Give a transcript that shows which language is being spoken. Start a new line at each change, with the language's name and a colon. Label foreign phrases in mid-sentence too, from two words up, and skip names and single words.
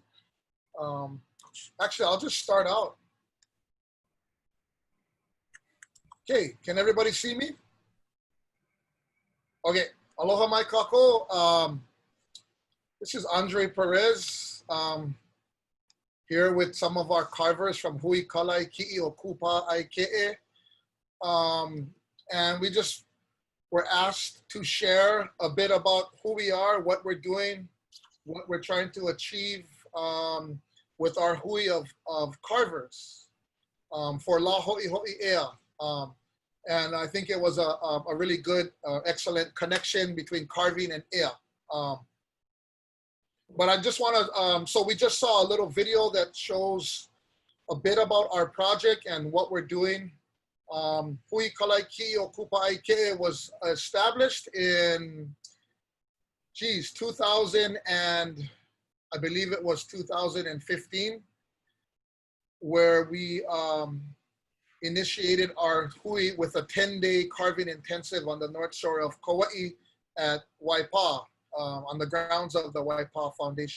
English: Actually, I'll just start out. Okay, can everybody see me?
Hawaiian: Okay, aloha mai kako.
English: This is Andre Perez here with some of our carvers from Hui Kālai Kiʻi or Kūpāʻaʻikeʻe. And we just were asked to share a bit about who we are, what we're doing, what we're trying to achieve with our hui of carvers for Lā Hoʻihoʻi Ea. And I think it was a really good, excellent connection between carving and Ea. But I just want to, so we just saw a little video that shows a bit about our project and what we're doing. Hui Kālai Kiʻi or Kūpāʻaʻikeʻe was established in, 2000 and I believe it was 2015, where we initiated our hui with a 10-day carving intensive on the north shore of Kauai at Waipa, on the grounds of the Waipa Foundation.